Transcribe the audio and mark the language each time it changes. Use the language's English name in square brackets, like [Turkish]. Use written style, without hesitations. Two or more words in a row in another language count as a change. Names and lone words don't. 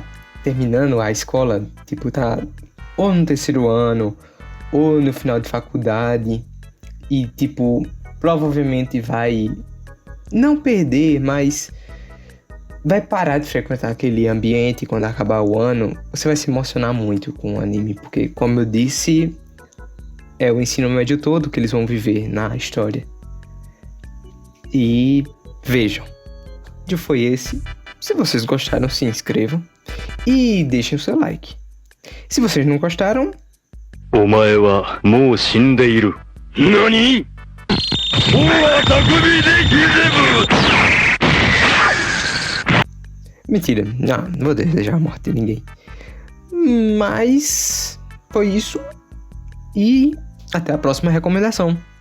[Portuguese] terminando a escola, tipo, tá ou no terceiro ano, ou no final de faculdade, e tipo, provavelmente vai não perder, mas vai parar de frequentar aquele ambiente quando acabar o ano, você vai se emocionar muito com o anime, porque, como eu disse, é o ensino médio todo que eles vão viver na história. E vejam, o vídeo foi esse. Se vocês gostaram, se inscrevam e deixem o seu like. Se vocês não gostaram, [Japanese] お前はもう死んでいる。何？Boa, Takumi de Kizebu! [Portuguese] Mentira, não vou desejar a morte de ninguém. Mas foi isso. E até a próxima recomendação.